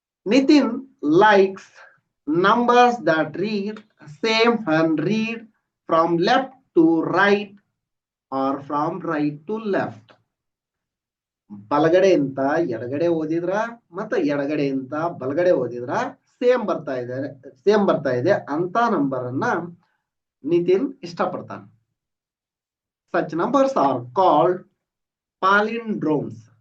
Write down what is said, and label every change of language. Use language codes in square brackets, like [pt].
[en] Nitin likes numbers that read same and read from left to right or from right to left. [kn] ಬಲಗಡೆಯಿಂದ ಎಡಗಡೆ ಓದಿದ್ರ ಮತ್ತೆ ಎಡಗಡೆಯಿಂದ ಬಲಗಡೆ ಓದಿದ್ರ same ಬರ್ತಾ ಇದೆ ಅಂತ ನಂಬರ್ ಅನ್ನ Nitin ಇಷ್ಟಪಡ್ತಾನೆ. [en] Such numbers are called palindromes.